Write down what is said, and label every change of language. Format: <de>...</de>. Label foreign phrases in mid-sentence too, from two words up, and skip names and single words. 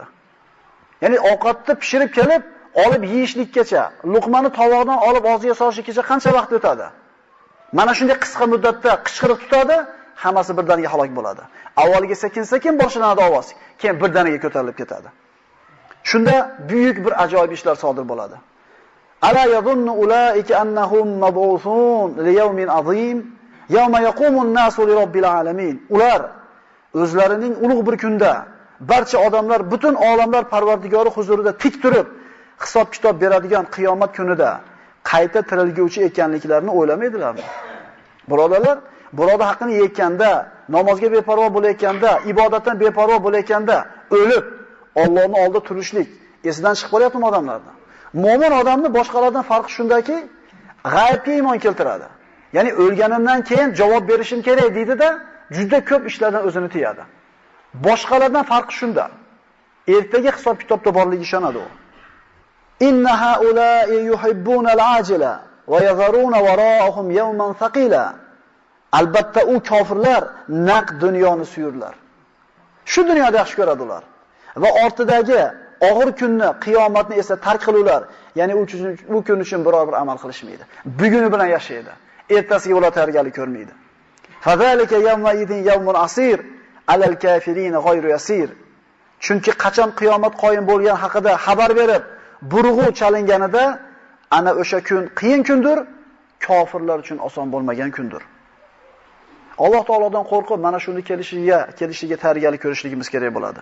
<uz>Ya'ni ovqatni pishirib kelib, olib yeyishlikkacha, luqmani tovoqdan olib og'ziga solishlikkacha qancha vaqt o'tadi? Mana shunday qisqa muddatda qichqiriq tutadi, hammasi birdaniga halok bo'ladi. Avvaliga sekin-sekin boshlanadi ovoz, keyin birdaniga ko'tarilib ketadi. Shunda buyuk bir ajoyib ishlar sodir bo'ladi.</uz> <ar>ألا يظن أولئك أنهم مبعوثون ليوم عظيم يوم يقوم الناس لرب العالمين.</ar> <uz>Ular o'zlarining ulug' bir kunda barcha odamlar butun olamlar Parvardigori huzurida tik turib hisob-kitob beradigan qiyomat kunida qayta tirilguvchi ekanliklarini o'ylamaydilarmi? Birodalar, birodar haqqini yeyotganda, namozga beparvo bo'layotganda, ibodatdan beparvo bo'layotganda o'lib Allohning oldida turishlik esidan chiqib qolyapti odamlardan. Mo'min odamni boshqalardan farqi shundaki, g'aybga iymon keltiradi. Ya'ni o'lganimdan keyin javob berishim kerak deydi-da, juda ko'p ishlardan o'zini tiyadi. Boshqalardan farqi shunda. Ertaga hisob-kitobda borligiga ishonadi u.</uz> <ar>إن هؤلاء يحبون العاجلة ويذرون وراءهم يوما ثقيلا.</ar> <uz>Albatta u kofirlar naq dunyoni suyurlar. Shu dunyoda yaxshi ko'radi ular. Va ortidagi og'ir kunni, qiyomatni esa tark qiluvlar. Ya'ni u kun uchun biror bir amal qilishmaydi. Buguni bilan yashaydi. Ertasiga ular tayyorgarlik ko'rmaydi.</uz> <ar>فذلك يومئذ يوم عسير على الكافرين غير يسير.</ar> <uz>Chunki qachon qiyomat qoyim bo'lgan haqida xabar berib, burg'u chalinganida ana o'sha kun qiyin kundir, kofirlar uchun oson bo'lmagan kundir. Alloh taolodan qo'rqib mana shuni kelishiga tayyorgarlik ko'rishligimiz kerak bo'ladi.</uz>